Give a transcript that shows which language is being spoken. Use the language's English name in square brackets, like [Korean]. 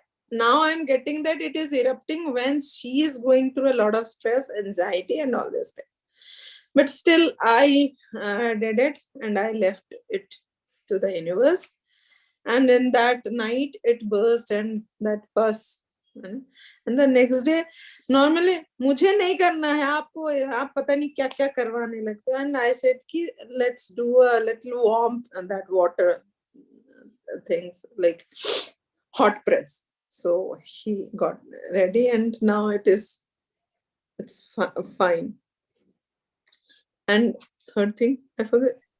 [English] Now I'm getting that it is erupting when she is going through a lot of stress, anxiety, and all this thing. But still, I did it, and I left it to the universe. And in that night, it burst, and that pus. And the next day, normally, [Hindi] मुझे नहीं करना है, आपको आप पता नहीं क्या क्या करवाने लगते. [English] And I said कि let's do a little warm and that water things, like hot press. So he got ready, and now it's fine. And third thing, I forgot.